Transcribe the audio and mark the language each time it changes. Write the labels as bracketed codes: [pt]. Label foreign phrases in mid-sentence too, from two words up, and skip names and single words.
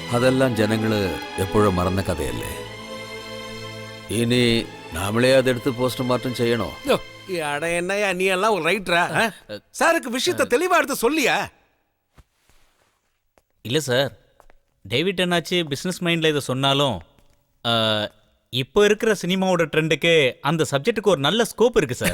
[ml] അതെല്ലാം ജനങ്ങള് എപ്പോഴും മറന്ന കഥയല്ലേ. ഇനി നമ്മളെ അതെടുത്ത് പോസ്റ്റ്മോർട്ടം ചെയ്യണോ? [ta] அட என்னையா நீ எல்லாம் ஒரு ரைட்டரா? சாருக்கு விஷயத்தை தெளிவா எடுத்து சொல்லியா? இல்லை சார், டேவிட் என்னாச்சு [en] business mindil [ta] இதை சொன்னாலும் இப்போ இருக்கிற சினிமாவோட ட்ரெண்டுக்கு அந்த சப்ஜெக்ட்டுக்கு ஒரு நல்ல ஸ்கோப் இருக்கு சார்.